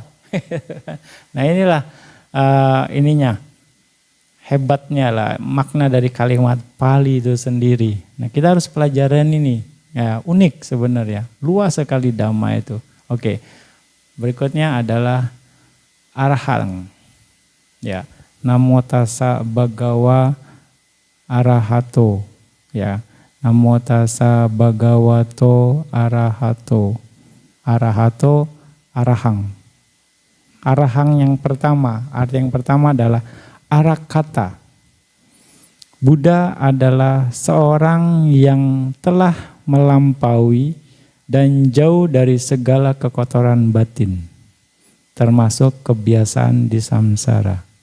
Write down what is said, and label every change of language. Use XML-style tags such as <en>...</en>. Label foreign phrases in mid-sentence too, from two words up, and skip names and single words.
<id>Nah inilah ininya. Hebatnya lah makna dari kalimat Pali itu sendiri. Nah kita harus pelajaran ini, ya unik sebenarnya, luas sekali Dhamma itu. Oke, berikutnya adalah arahang.</id> <pi>Ya, namo tassa bhagava arahato. Ya, namo tassa bhagavato arahato. Arahato, arahang.</pi> <id>Arahang yang pertama, arti yang pertama adalah arakata. Buddha adalah seorang yang telah melampaui dan jauh dari segala kekotoran batin, termasuk kebiasaan di samsara.</id>